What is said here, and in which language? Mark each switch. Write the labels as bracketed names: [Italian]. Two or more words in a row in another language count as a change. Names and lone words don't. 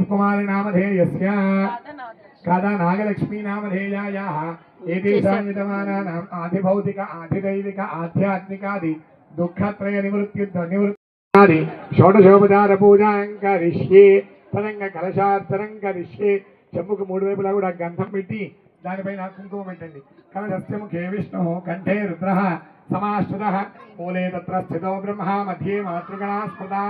[Sanskrit] कुमारी नामधेयस्य कादा नागलक्ष्मी नामधेयायाः एतेषां विद्यमानानाम् आधिभौतिक आधिदैविक आध्यात्मिकादि दुःखत्रय निवृत्ति షోడశోపచార పూజాం కరిష్యే. తరంగ కలశార్చనం కరిష్యే. [Telugu] చెంబుకు 3 వైపులా కూడా గంధం పెట్టి దానిపైన కుంకుమ పెట్టండి. [Sanskrit] కలశస్య ముఖే విష్ణు కంఠే రుద్ర సమాశ్రితః. మూలే తత్ర స్థితో బ్రహ్మ మధ్యే మాతృగణా స్మృతాః.